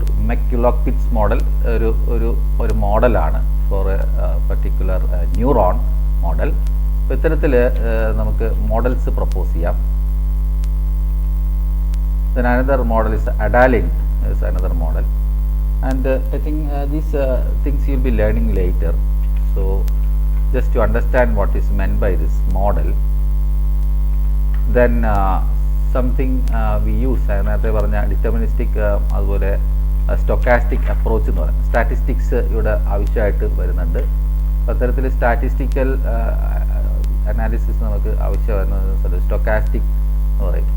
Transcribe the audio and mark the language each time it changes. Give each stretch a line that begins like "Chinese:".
English: Mc-Kutok-Pitts model
Malayalam: ഒരു മോഡലാണ്
English: For a particular neuron model.
Malayalam: അപ്പോൾ ഇത്തരത്തിൽ നമുക്ക് മോഡൽസ് പ്രപ്പോസ് ചെയ്യാം.
English: Then another model is Adalin is another model, and I think these things you'll be learning later. So just to understand what is meant by this model, then something we use,
Malayalam: നേരത്തെ പറഞ്ഞ deterministic അതുപോലെ stochastic approach എന്ന് പറയും. Statistics ഇവിടെ ആവശ്യമായിട്ട് വരുന്നുണ്ട്. അത്തരത്തിൽ statistical analysis നമുക്ക് ആവശ്യം വരുന്നത് സ്റ്റൊക്കാസ്റ്റിക് എന്ന് പറയും.